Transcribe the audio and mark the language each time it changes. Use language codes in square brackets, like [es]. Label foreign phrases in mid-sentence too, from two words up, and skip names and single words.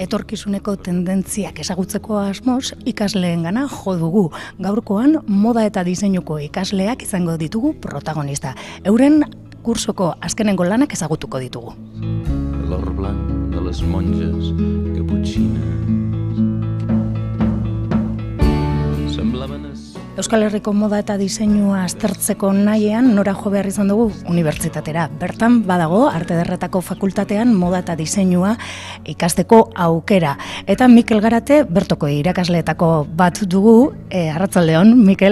[eu] etorkizuneko tendentziak ezagutzeko asmoz ikasleengana jo dugu. Gaurkoan moda eta diseinuko ikasleak izango ditugu protagonista. Euren kursoko azkenengo lanak ezagutuko ditugu. [ca] L'or blanc de les monges caputxines semblaven [eu] Euskal Herriko moda eta diseinua aztertzeko nahian nora jo behar izan dugu unibertsitatera. Bertan badago Arte Ederretako fakultatean moda eta diseinua ikasteko aukera. Eta Mikel Garate bertoko irakasleetako bat dugu. Arratsaldeon, Mikel.